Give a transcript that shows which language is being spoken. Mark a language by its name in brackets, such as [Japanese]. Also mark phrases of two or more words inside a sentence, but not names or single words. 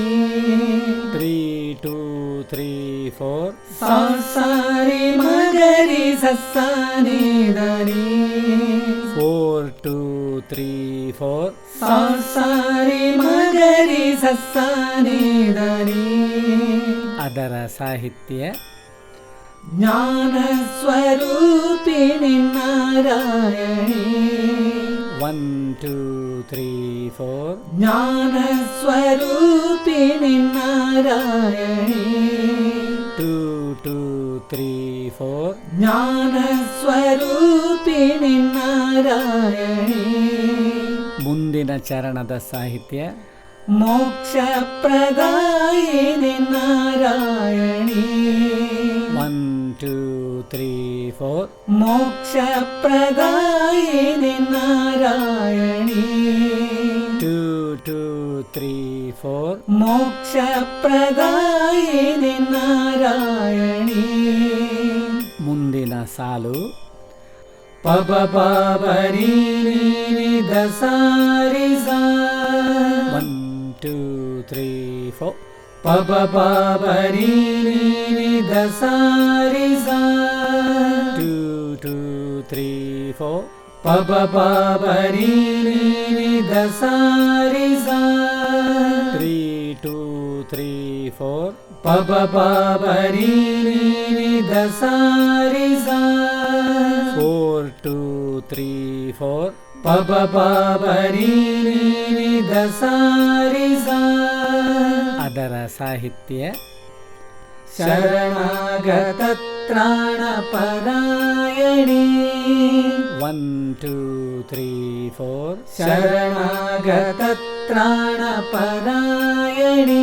[Kannada] 3 2 3 4 ಸಾರಿ ಮಗರಿ ಸಸ್ಸಾನಿ ದನಿ. 4 2 3 4 ಸಾರಿ ಮಗರಿ ಸಸ್ಸಾನಿ ದನಿ. ಅದರ ಸಾಹಿತ್ಯ [Sanskrit] ಜ್ಞಾನ ಸ್ವರೂಪಿಣಿ ನಾರಾಯಣಿ. [Kannada] 1 2 3 4 [Sanskrit] ಜ್ಞಾನ ಸ್ವರೂಪಿಣಿ ನಾರಾಯಣಿ. [Kannada] 2 2 3 4 [Sanskrit] ಜ್ಞಾನ ಸ್ವರೂಪಿಣಿ ನಾರಾಯಣಿ. [Kannada] ಮುಂದಿನ ಚರಣದ ಸಾಹಿತ್ಯ [Sanskrit] मोक्षप्रदायिनि नारायणी [Kannada] 1 2 3 4 [Sanskrit] मोक्षप्रदायिनि नारायणी [Kannada] 2 2 3 4 [Sanskrit] मोक्षप्रदायिनि नारायणी [Kannada] ಮುಂದಿನ ಸಾಲು ಪಬ ಪಬರಿ ನೀ ದಸಾರಿ ಸಾ 1 2 3 4 ಪಬ ಪಬರಿ ನೀ ದಸಾರಿ ಸಾ 2 2 3 4 ಪಬ ಪಬರಿ ನೀ ದಸಾರಿ ಸಾ 3 2 3 4 ಪಬ ಪಬರಿ ನೀ ದಸಾರಿ ಸಾ 4 2 3 4 ಪಬ ಪಬರಿ ನೀ ದಸಾರಿ ಸಾ ಅದರ ಸಾಹಿತ್ಯ [Sanskrit] ಶರಣಾಗತ ತ್ರಾಣ ಪರಾಯಣಿ [Kannada] 1 2 3 4 [Sanskrit] ಶರಣಾಗತ ತ್ರಾಣ ಪರಾಯಣಿ